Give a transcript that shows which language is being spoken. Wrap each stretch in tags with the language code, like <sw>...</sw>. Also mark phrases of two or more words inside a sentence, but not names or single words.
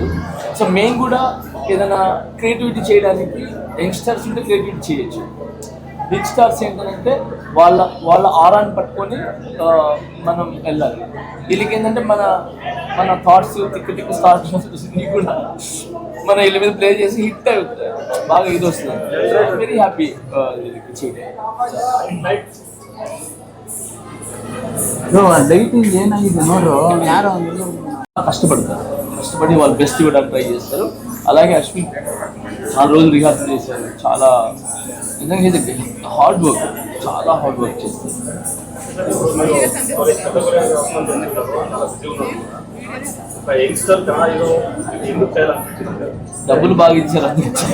<te>సో మేము కూడా ఏదైనా క్రియేటివిటీ చేయడానికి యంగ్స్టర్స్ ఉంటే క్రియేటివిటీ చేయొచ్చు.</te> <en>big stars</en> <te>ఏంటంటే వాళ్ళ వాళ్ళ ఆరాన్ని పట్టుకొని మనం వెళ్ళాలి. వీళ్ళకి ఏంటంటే మన మన థాట్స్ తిక్కు స్టార్ట్ కూడా మన వీళ్ళ మీద ప్లే చేసి హిట్ అవుతుంది, బాగా ఇది వస్తుంది.</te> <en>very happy</en> <kn>ಲೈಟಿಂಗ್ ಏನಾಗಿದೆ ನೋಡ್ರು ಯಾರೋ</kn> <te>కష్టపడి వాళ్ళు బెస్ట్ ఇవ్వడానికి ట్రై చేస్తారు. అలాగే అశ్విన్ 4 రోజులు రిహార్సల్ చేశారు. చాలా నిజంగా</te> <en>hard work,</en> <te>చాలా</te> <en>hard work</en> <te>చేస్తారు. డబ్బులు బాగా ఇచ్చారు అందుకే.</te>